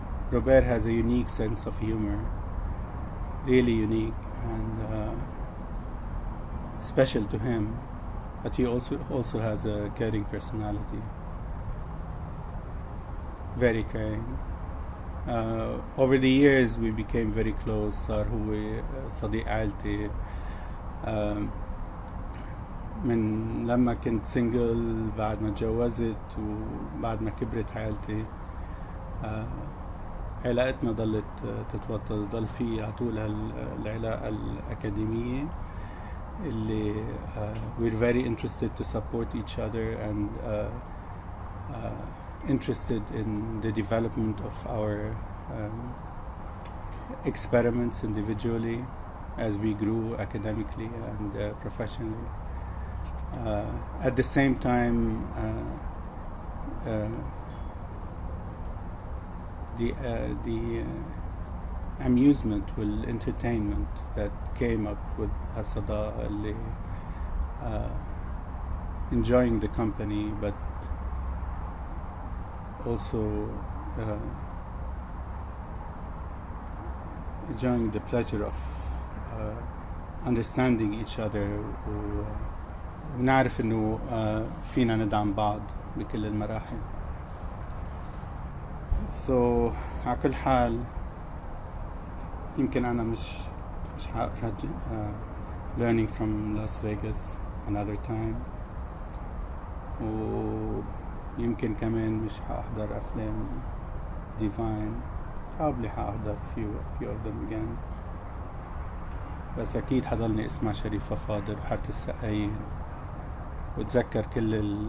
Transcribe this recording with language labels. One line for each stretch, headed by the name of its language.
English: Robert has a unique sense of humor, really unique and special to him, but he also has a caring personality, very caring. Over the years we became very close.
Arabic: صار هو صديق عائلتي من لما كنت سنجل، بعد ما تجوزت وبعد ما كبرت عائلتي. علاقتنا ضلت تتوطد وضل في عطول العلاقة الأكاديمية اللي
English: we're very interested to support each other and interested in the development of our experiments individually as we grew academically and professionally. At the same time, the amusement والentertainment that came up with
Arabic: هالصداقة اللي
English: enjoying the company but also enjoying the pleasure of understanding each other
Arabic: ونعرف انه فينا ندعم بعض بكل المراحل.
English: So
Arabic: على كل حال يمكن أنا مش حقرا learning from Las Vegas
English: another time،
Arabic: ويمكن كمان مش حأحضر أفلام Divine،
English: probably
Arabic: حأحضر
English: few of them again،
Arabic: بس أكيد حضلني اسمع شريفة فاضل وحارة السقايين، وتذكر كل